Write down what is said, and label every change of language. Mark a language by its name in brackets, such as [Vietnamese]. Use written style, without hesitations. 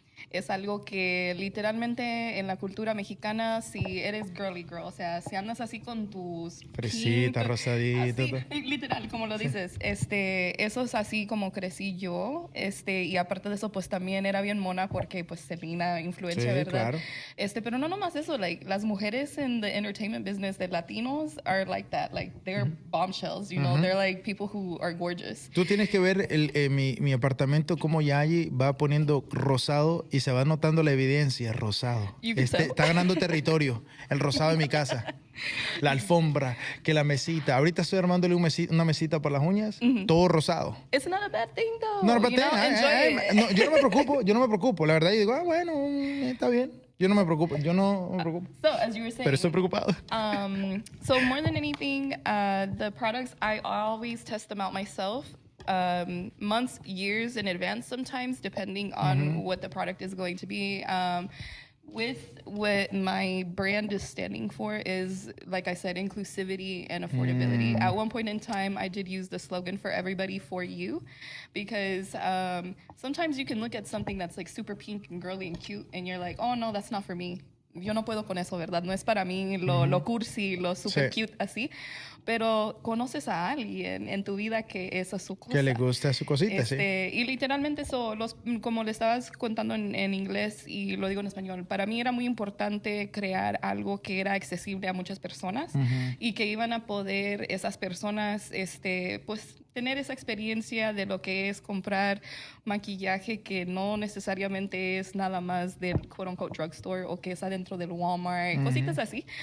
[Spanish] Es algo que literalmente en la cultura mexicana, si eres girly girl, o sea, si andas así con tus fresita, rosadita, así, literal, como lo dices, eso es así como crecí yo, y aparte de eso, pues también era bien mona porque, pues, Selena, influencia, ¿verdad? Claro. Pero no nomás eso, [English] like, [Spanish] las mujeres [English] in the entertainment business [Spanish] de latinos [English] are like that, like, they're bombshells, you know, they're like people who are gorgeous. [Spanish] Tú tienes que ver mi apartamento, como Yayi va poniendo rosado y se va notando la evidencia, rosado. Está ganando territorio, el rosado de mi casa. La alfombra, que la mesita. Ahorita estoy armándole una mesita para las uñas, todo rosado. [English] It's not a bad thing, though. [Spanish] No, but no, yo no me preocupo. La verdad, yo digo, bueno, está bien. Yo no me preocupo. [English] So, as you were saying, [Spanish] pero estoy preocupado. [English] So more than anything, the products, I always test them out myself. Months, years in advance sometimes, depending on what the product is going to be. With what my brand is standing for is, like I said, inclusivity and affordability. At one point in time, I did use the slogan for everybody for you, because sometimes you can look at something that's like super pink and girly and cute, and you're like, oh no, that's not for me. [Spanish] Yo no puedo con eso, ¿verdad? No es para mí lo cursi, lo super cute así. Pero conoces a alguien en tu vida que esa es su cosa. Que le gusta su cosita, sí. Y literalmente eso, como le estabas contando en inglés y lo digo en español, para mí era muy importante crear algo que era accesible a muchas personas y que iban a poder esas personas, pues, tener esa experiencia de lo que es comprar maquillaje que no necesariamente es nada más del quote-unquote drugstore o que es adentro del Walmart, cositas así.